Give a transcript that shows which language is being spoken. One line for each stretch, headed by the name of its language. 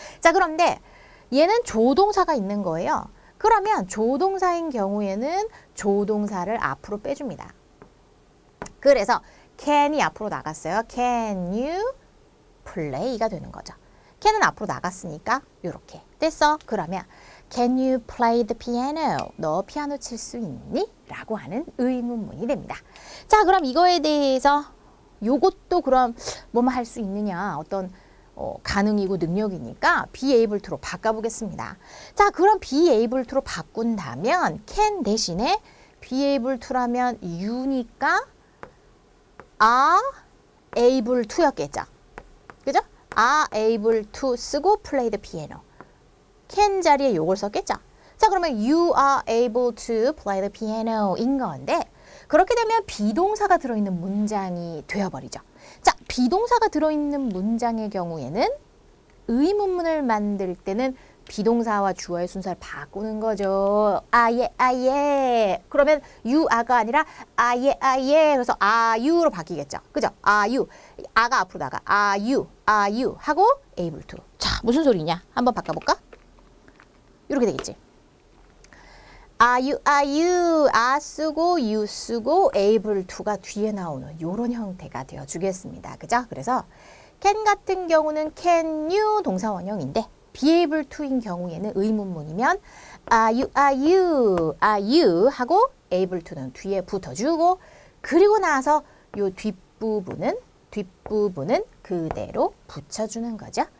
Korean: 자, 그런데 얘는 조동사가 있는 거예요. 그러면 조동사인 경우에는 조동사를 앞으로 빼줍니다. 그래서 can이 앞으로 나갔어요.
English: Can you play
Korean: 가 되는 거죠. can은 앞으로 나갔으니까 이렇게 됐어.
English: 그러면 Can you play the piano?
Korean: 너 피아노 칠 수 있니? 라고 하는 의문문이 됩니다. 자, 그럼 이거에 대해서 요것도 그럼 뭐뭐 할 수 있느냐 어떤 가능이고 능력이니까 be able to로 바꿔보겠습니다. 자, 그럼 be able to로 바꾼다면 can 대신에 be able to라면 you니까 are able to였겠죠. 그죠?
English: are able to
Korean: 쓰고
English: play the piano.
Korean: can 자리에 요걸 썼겠죠. 자, 그러면
English: you are able to play the piano
Korean: 인 건데 그렇게 되면 비동사가 들어있는 문장이 되어버리죠. 자, 비동사가 들어있는 문장의 경우에는 의문문을 만들 때는 비동사와 주어의 순서를 바꾸는 거죠. 아예 아예. 그러면 you are가 아니라 아예 아예. 그래서
English: are you
Korean: 로 바뀌겠죠. 그죠?
English: are you.
Korean: a가 앞으로 나가.
English: are you
Korean: 하고
English: able to.
Korean: 자, 무슨 소리냐? 한번 바꿔볼까? 이렇게 되겠지. are you, 쓰고 you 쓰고 able to가 뒤에 나오는 이런 형태가 되어주겠습니다. 그죠? 그래서 can 같은 경우는 can you 동사 원형인데 be able to인 경우에는 의문문이면 are you 하고 able to는 뒤에 붙어주고 그리고 나서 요 뒷부분은 그대로 붙여주는 거죠.